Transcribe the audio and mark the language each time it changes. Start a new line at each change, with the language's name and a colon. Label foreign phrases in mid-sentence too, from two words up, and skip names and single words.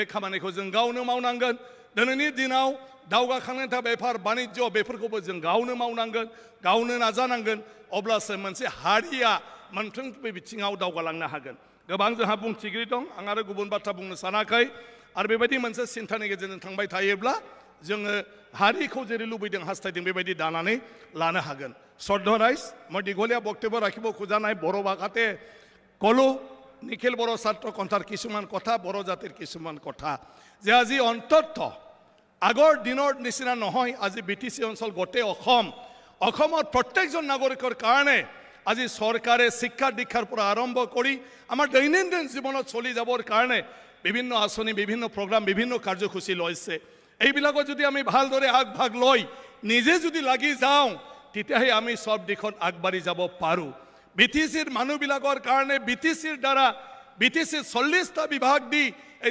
Bodo: खामानिखौ जों गावनो मावनांगोन दिनैनि दिनाव दावगाखांनायनि थाखाय बेफार बानिज्य बेफोरखौबो जों गावनो मावनांगोन गावनो नाजानांगोन अब्लासो मोनसे हारिया मोनफ्रोमबो बिथिङाव दावगालांनो हागोन गोबां जोंहा बुंथिगिरि दं आं आरो गुबुन बाथ्रा बुंनो सानाखै आरो बेबायदि मोनसे सिन्थानि गेजेरजों थांबाय थायोब्ला जोङो हारिखौ जेरै लुबैदों हास्थायदों बेबायदि दानानै लानो हागोन
Assamese: শ্ৰদ্ধা ৰাইজ মই দীঘলীয়া বক্তব্য ৰাখিব খোজা নাই বড়ো ভাষাতে ক'লো নিখিল বড়ো ছাত্ৰ সন্থাৰ কিছুমান কথা বড়ো জাতিৰ কিছুমান কথা যে আজি অন্তত আগৰ দিনৰ নিচিনা নহয় আজি বিটিচি অঞ্চল গোটেই অসমৰ প্ৰত্যেকজন নাগৰিকৰ কাৰণে আজি চৰকাৰে শিক্ষা দীক্ষাৰ পৰা আৰম্ভ কৰি আমাৰ দৈনন্দিন জীৱনত চলি যাবৰ কাৰণে বিভিন্ন আঁচনি বিভিন্ন প্ৰগ্ৰাম বিভিন্ন কাৰ্যসূচী লৈছে এইবিলাকত যদি আমি ভালদৰে আগভাগ লৈ নিজে যদি লাগি যাওঁ তেতিয়াহে আমি সব দিশত আগবাঢ়ি যাব পাৰোঁ বিটিচিৰ মানুহবিলাকৰ কাৰণে বিটিচিৰ দ্বাৰা বিটিচিৰ 40টা বিভাগ দি এই